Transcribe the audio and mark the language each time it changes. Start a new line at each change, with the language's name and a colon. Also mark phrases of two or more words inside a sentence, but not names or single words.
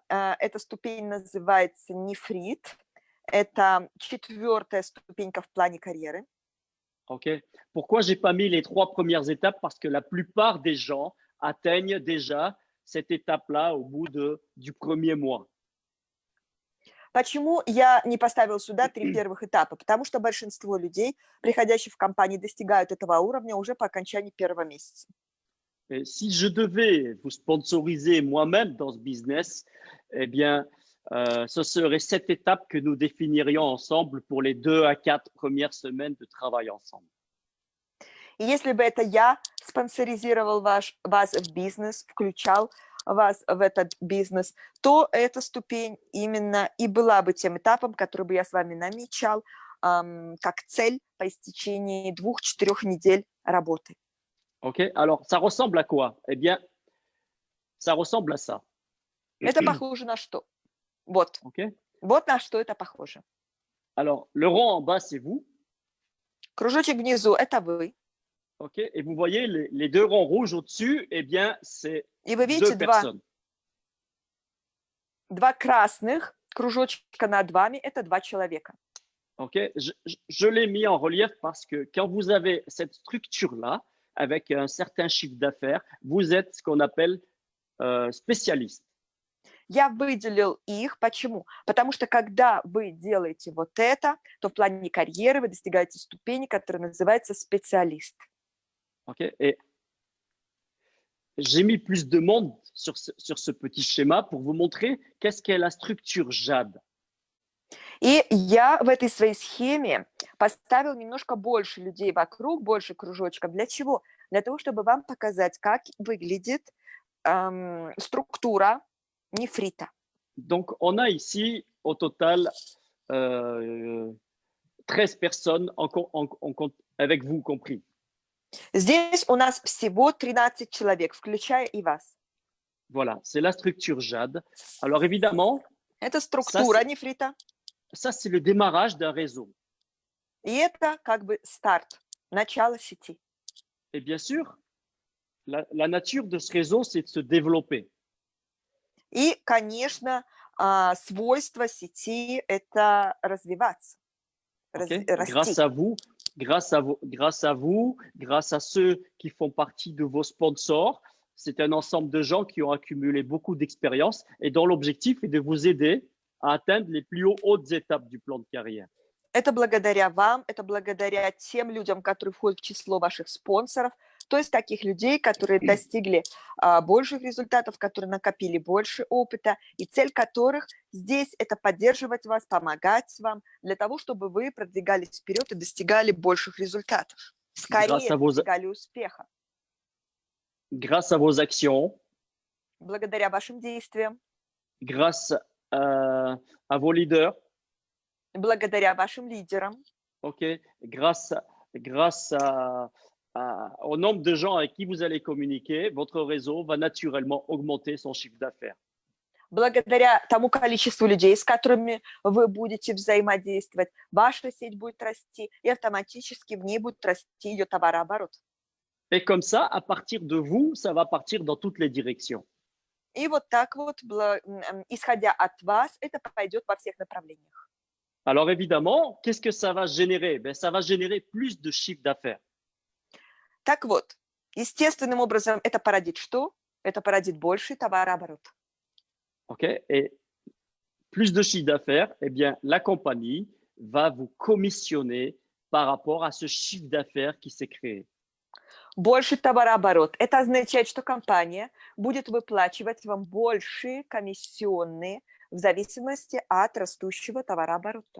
Russian: Эта ступень называется нефрит. Это 4-я ступенька в плане карьеры. OK.
French: Pourquoi j'ai pas mis les 3 premières étapes? Parce que la plupart des gens atteignent déjà cette étape-là au bout du premier mois.
Russian: Почему я не поставил сюда 3 первых этапа? Потому что большинство людей, приходящих в компании, достигают этого уровня уже по окончании первого месяца.
French: Et si je devais vous sponsoriser moi-même dans ce business, eh bien, ce serait cette étape que nous définirions ensemble pour les 2 à 4 premières semaines de travail ensemble.
Russian: И если бы это я спонсоризировал вас в бизнес, включал вас в этот бизнес, то эта ступень именно и была бы тем этапом, который бы я с вами намечал как цель по истечении 2-4 недель работы. OK?
French: Alors, ça ressemble à quoi? Eh bien, ça ressemble à ça.
Russian: Это похоже на что? Вот. OK? Вот на что это похоже.
French: Alors, le rang en bas, c'est vous.
Russian: Кружочек внизу – это вы. OK?
French: Et vous voyez les 2 ronds rouges au-dessus, eh bien, c'est
Russian: И вы 2 видите
French: personnes.
Russian: два красных кружочка над вами – это 2 человека. OK?
French: Je l'ai mis en relief parce que quand vous avez cette structure-là, avec un certain chiffre d'affaires, vous êtes ce qu'on appelle spécialiste.
Russian: Я выделил их. Почему? Потому что когда вы делаете вот это, то в плане карьеры вы достигаете ступени, которая называется специалист. OK?
French: Et j'ai mis plus de monde sur ce petit schéma pour vous montrer qu'est-ce qu'est la structure JAD.
Russian: И я в этой своей схеме поставил немножко больше людей вокруг, больше кружочков. Для чего? Для того, чтобы вам показать, как выглядит структура нефрита.
French: Donc, on a ici au total 13 personnes avec vous compris.
Russian: Здесь у нас всего 13 человек, включая и вас.
French: Voilà, c'est la structure JAD. Alors, évidemment,
Russian: Это структура нефрита.
French: ça, c'est le démarrage d'un réseau.
Russian: И это как бы старт, начало сети.
French: Et bien sûr, la nature de ce réseau, c'est de se développer.
Russian: И, конечно, свойство сети – это развиваться, Okay? расти.
French: Grâce à vous, grâce à ceux qui font partie de vos sponsors, c'est un ensemble de gens qui ont accumulé beaucoup d'expérience et dont l'objectif est de vous aider à atteindre les plus hautes étapes du plan de carrière.
Russian: Это благодаря вам, это благодаря тем людям, которые входят в число ваших спонсоров, то есть таких людей, которые достигли больших результатов, которые накопили больше опыта, и цель которых здесь – это поддерживать вас, помогать вам, для того, чтобы вы продвигались вперед и достигали больших результатов, скорее достигали успеха.
French: Grâce à vos actions,
Russian: благодаря вашим действиям,
French: grâce à vos leaders,
Russian: благодаря вашим лидерам, okay?
French: Grâce au nombre de gens avec qui vous allez communiquer, votre réseau va naturellement augmenter son chiffre d'affaires.
Russian: благодаря тому количеству людей, с которыми вы будете взаимодействовать, ваша сеть будет расти, и автоматически в ней будет расти ее товарооборот.
French: Et comme ça, à partir de vous, ça va partir dans toutes les directions.
Russian: И вот так вот, исходя от вас, это пойдет во всех направлениях.
French: Alors évidemment, qu'est-ce que ça va générer? Ben, ça va générer plus de chiffre d'affaires.
Russian: Так вот, естественным образом это породит что? Это породит больший товарооборот. OK?
French: Et plus de chiffre d'affaires, eh bien, la compagnie va vous commissionner par rapport à ce chiffre d'affaires qui s'est créé.
Russian: Больший товарооборот. Это означает, что компания будет выплачивать вам большие комиссионные в зависимости от растущего товарооборота.